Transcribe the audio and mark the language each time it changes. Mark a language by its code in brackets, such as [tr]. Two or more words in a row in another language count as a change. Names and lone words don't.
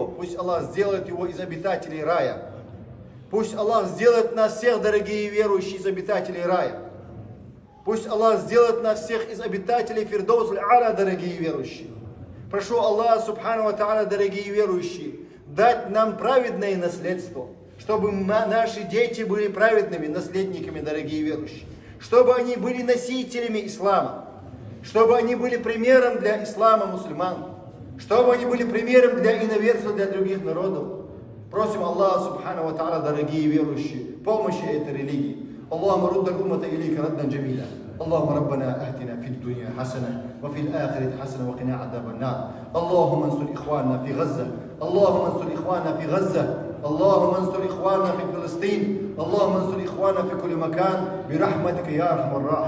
[ru] Пусть Аллах сделает его из обитателей рая. Пусть Аллах сделает нас всех, дорогие верующие, из обитателей рая. Пусть Аллах сделает нас всех из обитателей Фирдоус аль-А'ля, дорогие верующие. Прошу Аллаха, [ar] سبحانه وتعالى, [ru] дорогие верующие, дать нам праведное наследство, чтобы наши дети были праведными наследниками, дорогие верующие. Чтобы они были носителями ислама. Чтобы они были примером для ислама мусульман. Чтобы они были примером для иноверцев, для других народов. Просим Аллаха, [ar] سبحانه وتعالى, [ru] дорогие верующие, помощи этой религии. [ar] اللهم رد الأمة إليك ردا جميلا. اللهم ربنا آتنا في الدنيا حسنة وفي الآخرة حسنة وقنا عذاب النار. اللهم انصر إخواننا في غزة. اللهم انصر إخواننا في غزة. اللهم انصر إخواننا في فلسطين. اللهم انصر إخواننا في كل مكان برحمتك يا أرحم الراحمين.